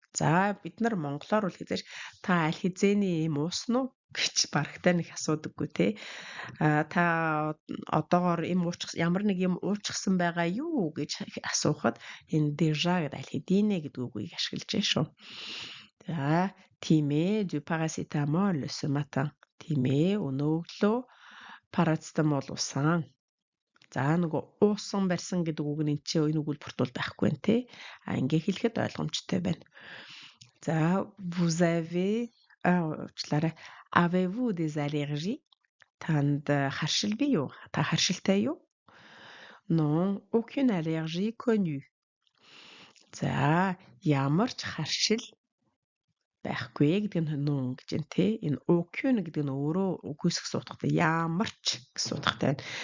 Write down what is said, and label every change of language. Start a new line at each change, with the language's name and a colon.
Mongolian: За бид нар монголоор бол хэлж та аль хэзээний юм уусан уу гэж барагтай нэг асуудаггүй те. Та одоогоор ямар нэг юм уучихсан байгаа юу гэж асуухад энэ déjà гэдэг аль хэдийнэ гэдэг үгийг ашиглаж байна шүү.
French: За тийм ээ, du paracétamol ce matin.
Mongolian: Тийм ээ, өнөө өглөө парацетамол уусан. За нөгөө уусан барьсан гэдэг үг нь энэ өгүүлбэрт бол байхгүй нэ те. Ингээ хэлэхэд ойлгомжтой байна. За vous avez уучлаарай.
French: Avez-vous des allergies?
Mongolian: Танд харшил бий юу? Та харшилтай юу?
French: Non, aucune allergie connue.
Mongolian: За ямар ч харшил байхгүй гэдэг нь non гэж байна те. Энэ aucune гэдэг нь өөрөө үгүйсэх суудахтай ямар ч гэсэн суудахтай байна.